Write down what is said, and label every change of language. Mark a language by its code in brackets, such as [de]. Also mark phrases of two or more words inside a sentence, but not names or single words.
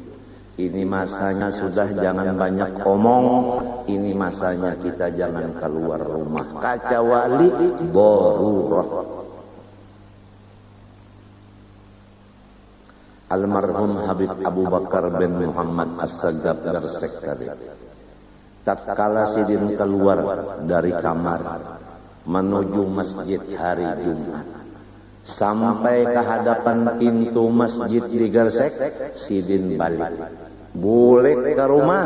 [bjn] Ini masanya sudah jangan banyak omong. Ini masanya kita jangan keluar rumah. Kecuali darurah. Almarhum Habib Abu Bakar bin Muhammad As-Sagab Gersek tadi. Tatkala Sidin keluar dari kamar menuju masjid hari Jumat, sampai ke hadapan pintu masjid di Gersek, Sidin balik. Boleh ke rumah?